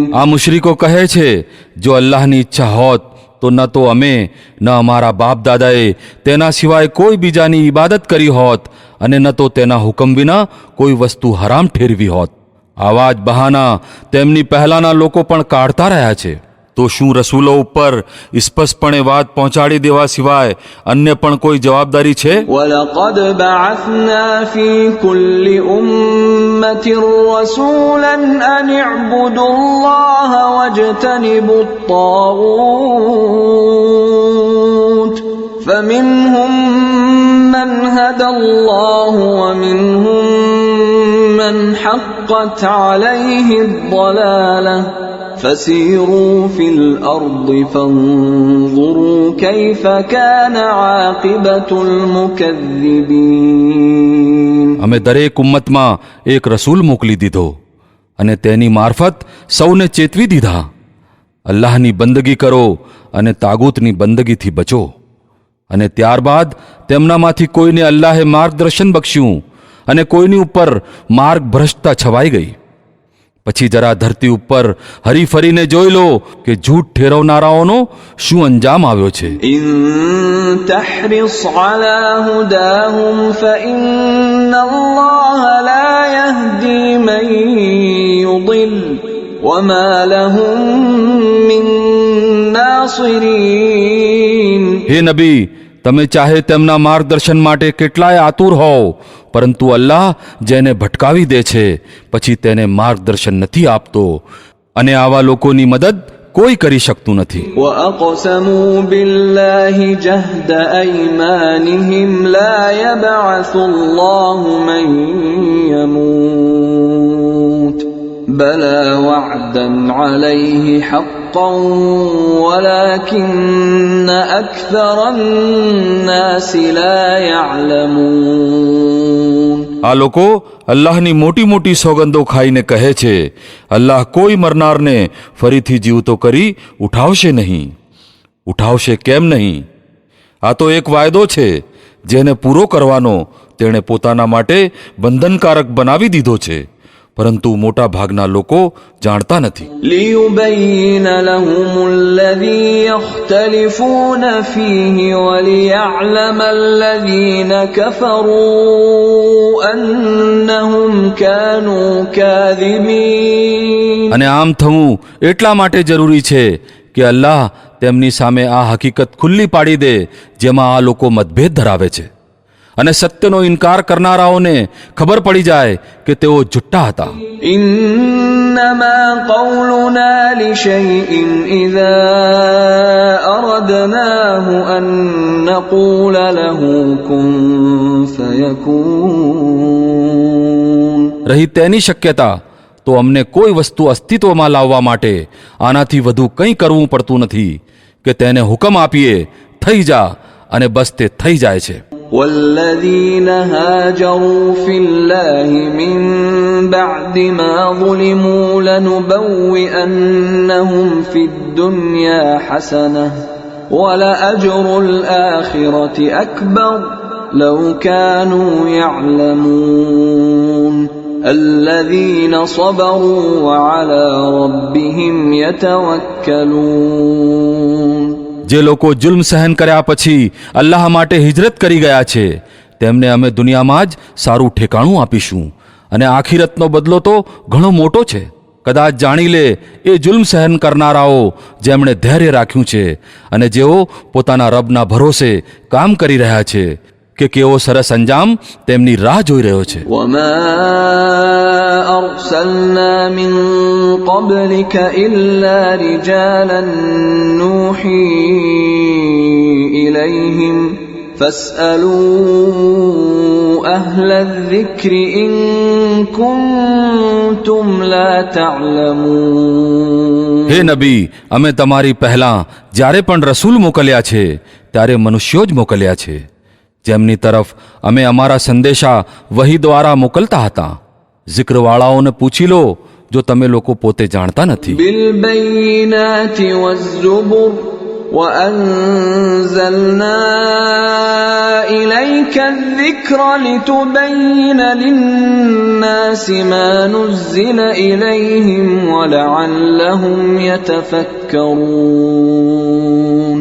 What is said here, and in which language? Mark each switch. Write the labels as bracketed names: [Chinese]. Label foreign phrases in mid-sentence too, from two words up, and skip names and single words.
[Gujarati] આ મુશરિકો કહે છે, જો અલ્લાહની ઈચ્છા હોત તો ન તો અમે ન અમારા બાપ દાદાએ તેના સિવાય કોઈ બીજાની ઇબાદત કરી હોત અને ન તો તેના હુકમ વિના કોઈ વસ્તુ હરામ ઠેરવી હોત. આવા જ બહાના તેમની પહેલાના લોકો પણ કાઢતા રહ્યા છે. તો શું રસૂલો ઉપર સ્પષ્ટપણે વાત પહોંચાડી દેવા સિવાય અન્ય પણ કોઈ જવાબદારી છે? [Arabic] ولقد بعثنا في كل أمة رسولا أن اعبدوا الله واجتنبوا الطاغوت فمنهم من هدى الله ومنهم من حقت عليه الضلالة فسيروا في الأرض فانظروا كيف كان عاقبة المكذبين. [Gujarati] અમે દરેક ઉમ્મતમાં એક રસૂલ મોકલી દીધો અને તેની મારફત સૌને ચેતવી દીધા, અલ્લાહની બંદગી કરો અને તાગૂતની બંદગીથી બચો. અને ત્યારબાદ તેમનામાંથી કોઈને અલ્લાહે માર્ગદર્શન બક્ષ્યું અને કોઈની ઉપર માર્ગ ભ્રષ્ટતા છવાઈ ગઈ. પછી જરા ધરતી ઉપર હરી ફરીને જોઈ લો કે જૂઠ ઠેરવનારાઓનો શું અંજામ આવ્યો છે. [Arabic] إن تحرص على هداهم فإن الله لا يهدي من يضل وما لهم من ناصرين. [Gujarati] હે નબી, તમે ચાહે તેમના માર્ગદર્શન માટે કેટલાય આતુર હોવ, પરંતુ અલ્લાહ જેને ભટકાવી દે છે પછી તેને માર્ગદર્શન નથી આપતો અને આવા લોકોની મદદ કોઈ કરી શકતું નથી. [Arabic] وأقسموا بالله جهد أيمانهم لا يبعث الله من يموت بلى وعدا عليه حقا ولكن أكثر الناس لا يعلمون. [Gujarati] આ લોકો અલ્લાહની મોટી મોટી સોગંદો ખાઈને કહે છે, અલ્લાહ કોઈ મરનારને ફરીથી જીવતો કરી ઉઠાવશે નહીં. ઉઠાવશે કેમ નહીં? આ તો એક વાયદો છે જેને પૂરો કરવાનો તેણે પોતાના માટે બંધનકારક બનાવી દીધો છે, પરંતુ મોટા ભાગના લોકો જાણતા નથી. [Arabic] ليبين لهم الذي يختلفون فيه وليعلم الذين كفروا أنهم كانوا كاذبين. [Gujarati] અને આમ થવું એટલા માટે જરૂરી છે કે અલ્લાહ તેમની સામે આ હકીકત ખુલ્લી પાડી દે જેમાં આ લોકો મતભેદ ધરાવે છે, અને સત્યનો ઇનકાર કરનારાઓને ખબર પડી જાય કે તેઓ જુઠ્ઠા હતા. [Arabic] إنما قولنا لشيء إذا أردناه أن نقول له كن فيكون. [Gujarati] રહી તેની શક્યતા તો અમને કોઈ વસ્તુ અસ્તિત્વમાં લાવવા માટે આનાથી વધુ કંઈ કરવું પડતું નથી કે તેને હુકમ આપીએ થઈ જા, અને બસ તે થઈ જાય છે. [Arabic] والذين هاجروا في الله من بعد ما ظلموا لنبوئنهم في الدنيا حسنة ولأجر الآخرة أكبر لو كانوا يعلمون. الذين صبروا وعلى ربهم يتوكلون. [Gujarati] જે લોકો જુલ્મ સહન કર્યા પછી અલ્લાહ માટે હિજરત કરી ગયા છે તેમને અમે દુનિયામાં જ સારું ઠેકાણું આપીશું, અને આખિરતનો બદલો તો ઘણો મોટો છે. કદાચ જાણી લે એ જુલ્મ સહન કરનારાઓ જેમણે ધૈર્ય રાખ્યું છે અને જેઓ પોતાના રબના ભરોસે કામ કરી રહ્યા છે કે કેવો સરસ અંજામ તેમની રાહ જોઈ રહ્યો છે. [Arabic] وما أرسلنا من قبلك إلا رجالا نوحي إليهم فاسألوا أهل الذكر إن كنتم لا تعلمون. [Gujarati] હે નબી, અમે તમારી પહેલાં જ્યારે પણ રસૂલ મોકલ્યા છે ત્યારે મનુષ્યો જ મોકલ્યા છે જેમની તરફ અમે અમારા સંદેશા વહી દ્વારા મોકલતા હતા. જિક્રવાળાઓને પૂછી લો જો તમે લોકો પોતે જાણતા નથી. [Arabic] بالبينات والزبر وأنزلنا إليك الذكر لتبين للناس ما نزل إليهم ولعلهم يتفكرون.